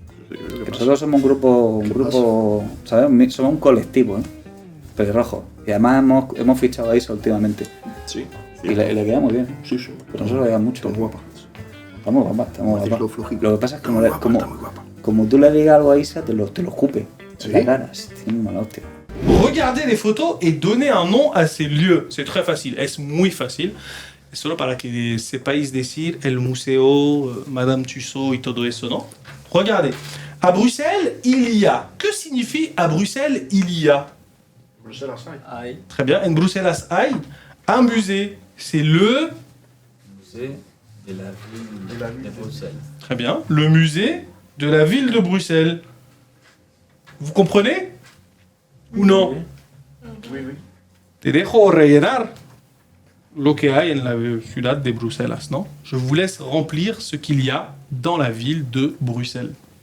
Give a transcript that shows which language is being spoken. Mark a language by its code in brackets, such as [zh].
[es] Que nosotros somos un grupo, ¿sabes? Somos un colectivo, ¿eh? Pelirrojos. Y además hemos fichado a Isa últimamente. Sí. Y le queda muy bien. Sí, sí. Pero nosotros le queda mucho. Está guapa. Está muy guapa, está muy Matilde guapa. flojito. Lo que pasa es que Está muy guapa, está muy guapa. como tú le digas algo a Isa, te lo escupe. ¿Sí? En la cara. Tiene mala hostia. [fr] Regardez les photos et donnez un nom à ces lieux. C'est très facile. [es] Es muy fácil. Es solo para que sepáis decir el museo, Madame Tussaud y todo eso, ¿no? [fr] Regardez. À Bruxelles, il y a. Que signifie à Bruxelles, il y a? [es] Bruselas hay. Hay [fr] Très bien. [es] En Bruxelles hay [fr] un musée. C'est le... musée de la ville de Bruxelles. Très bien. Le musée de la ville de Bruxelles. Vous comprenez? Ou non? Oui, oui. [es] Te dejo rellenar lo que hay en la ciudad de Bruselas, ¿no? [fr] Je vous laisse remplir ce qu'il y a dans la ville de Bruxelles.